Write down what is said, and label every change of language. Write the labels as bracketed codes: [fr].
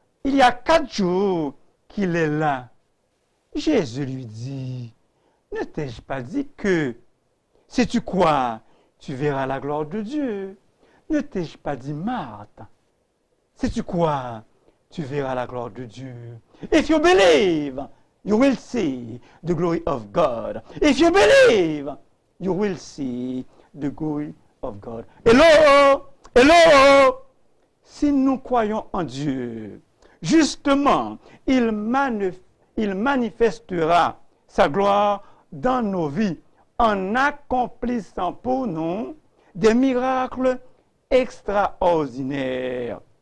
[fr] il y a 4 jours qu'il est là. Jésus lui dit, ne t'ai-je pas dit que, si tu crois, tu verras la gloire de Dieu? Ne t'ai-je pas dit, Marthe, si tu crois, tu verras la gloire de Dieu? [en] If you believe, you will see the glory of God. If you believe, you will see the glory of God. Hello, hello. [fr] Si nous croyons en Dieu, justement, il manifestera sa gloire dans nos vies en accomplissant pour nous des miracles extraordinaires.